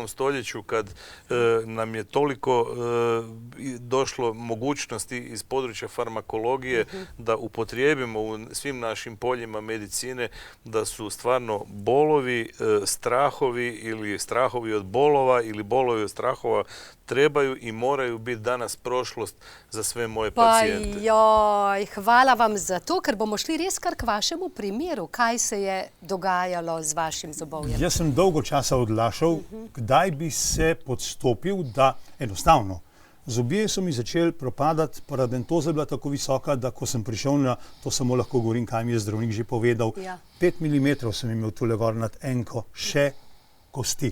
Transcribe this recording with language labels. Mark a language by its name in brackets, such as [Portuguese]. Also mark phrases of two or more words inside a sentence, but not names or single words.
[Croatian] stoljeću kad nam je toliko došlo mogućnosti iz područja farmakologije da upotrijebimo u svim našim poljima medicine, da su stvarno bolovi, strahovi ili strahovi od bolova ili bolovi od strahova trebaju i moraju biti danas prošlost za sve moje pacijente. [Slovenian] Pa joj, hvala vam za to, ker bomo šli res kar k vašemu primeru. Kaj se je dogajalo z vašim zobovjem? Jaz sem dolgo časa odlašal, kdaj bi se podstopil, da enostavno. Zobje so mi začeli propadati, paradentoza je bila tako visoka, da ko sem prišel na, to samo lahko govorim, kaj mi je zdravnik že povedal, 5 mm sem imel tule gor nad enko še kosti.